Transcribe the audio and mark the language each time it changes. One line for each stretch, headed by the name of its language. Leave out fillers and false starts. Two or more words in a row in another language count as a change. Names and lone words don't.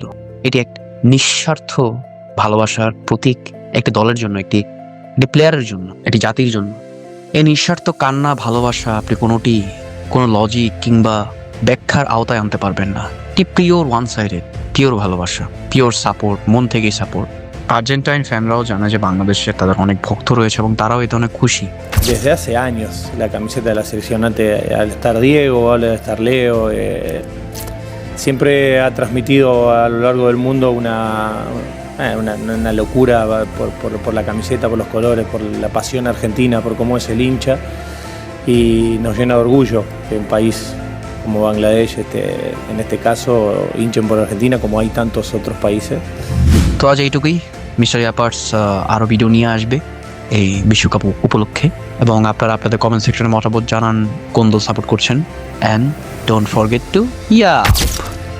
Bangla: এটি এক নিঃস্বার্থ ভালোবাসার প্রতীক, একটি দলের জন্য, একটি প্লেয়ারের জন্য, একটি জাতির জন্য। এই নিঃস্বার্থ কান্না, ভালোবাসা আপনি কোনো লজিক কিংবা ব্যাখ্যার আওতায় আনতে পারবেন না। এটি
English: pure one sided,
Bangla: পিওর ভালোবাসা, পিওর সাপোর্ট, মন থেকেই সাপোর্ট। আর্জেন্টাইন ফ্যানরাও জানে যে বাংলাদেশে তাদের অনেক ভক্ত রয়েছে এবং তারাও এতে অনেক খুশি।
Spanish: Desde hace años la camiseta de la selección, antes al estar Diego, al estar Leo, siempre ha transmitido a lo largo del mundo una locura por la camiseta, por los colores, por la pasión argentina, por cómo es el hincha, y nos llena de orgullo que un país como Bangladesh, en este caso, hinchen por Argentina como hay tantos otros países.
Bangla: তো আজ এইটুকুই। মিস্টার ইয়াপার্স আরো ভিডিও নিয়ে আসবে এই বিশ্বকাপ উপলক্ষে, এবং আপনারা আপনাদের কমেন্ট সেকশনে মতামত জানান কোন দল সাপোর্ট করছেন।
English: and don't forget to